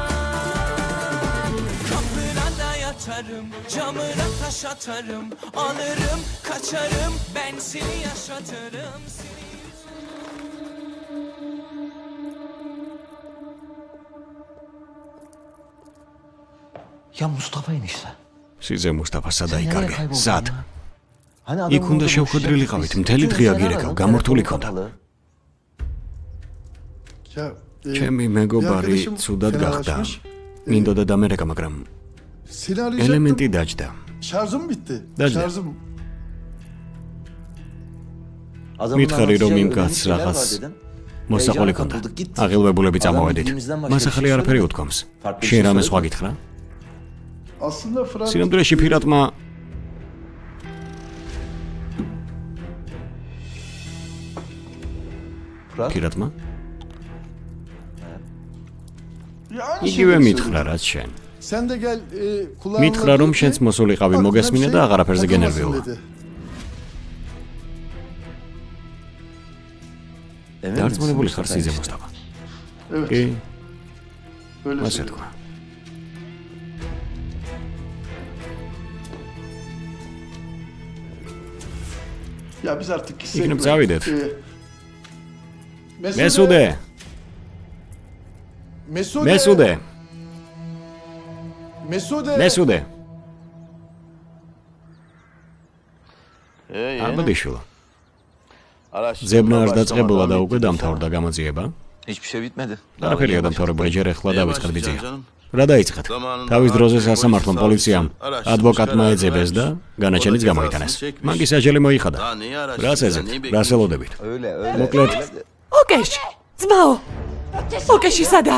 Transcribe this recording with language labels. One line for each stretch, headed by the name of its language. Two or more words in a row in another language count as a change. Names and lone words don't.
Turkish: Kapına da yatarım, camına taş atarım. Alırım kaçarım, ben seni yaşatırım. Ya Mustafa enişte.
Georgian: სიძე მუსტაფა სადა იკარგე? სად? იქ უნდა შევხვედრილიყავით, მთელი დღე აგირეკავ, გამორთული ქონდა. ჩემი მეგობარი ცუდად გახდა. მინდოდა დამერეკა, მაგრამ ელემენტი დაჯდა.
Turkish: Şarjım bitti.
Georgian: Dažda.
Turkish: Şarjım.
Georgian: მითხარი რომ იმ კაცს რაღაც მოსაყოლი ქონდა. აღელვებულები წამოვედით. მას ახალი არაფერი უთქვამს. შენ რამე სხვა გითხრა?
Turkish: Aslında Fırat...
Georgian: სინამდვილეში ფირატმა ფირატმა? იგივე მითხრა რაც შენ.
Turkish: Sen de gel kulağına...
Georgian: მითხრა რომ შენც მოსულიყავი მოგესმინე და აღარაფერზე გენერვიულა. დარწმუნებული ხარ სიძე მუსტაფა? კი. ასე თქვა.
Turkish: Ya biz artık gitsek
Georgian: იქნებ
Turkish: mi?
Georgian: წავიდეთ.
Turkish: Mesude.
Georgian: მესუდე. მესუდე.
Turkish: Mesude.
Georgian: მესუდე. აბდიშვილო. ზებნა არ დაწყებულა და უკვე დამთავრდა გამოძიება?
Turkish: Hiçbir şey bitmedi.
Georgian: არაფერია დამთავრებული, ჯერ ახლა დავიწყეთ ბიძია. რა დაიწყეთ? თავის დროზე სასამართლომ პოლიციამ ადვოკატმა ეძებეს და განაჩენიც გამოიტანეს. მან კი საჯელი მოიხადა. რას ეძებთ? რას ელოდებით? მოკლედ, ოკეში, ძმაო. ოკეში სადა?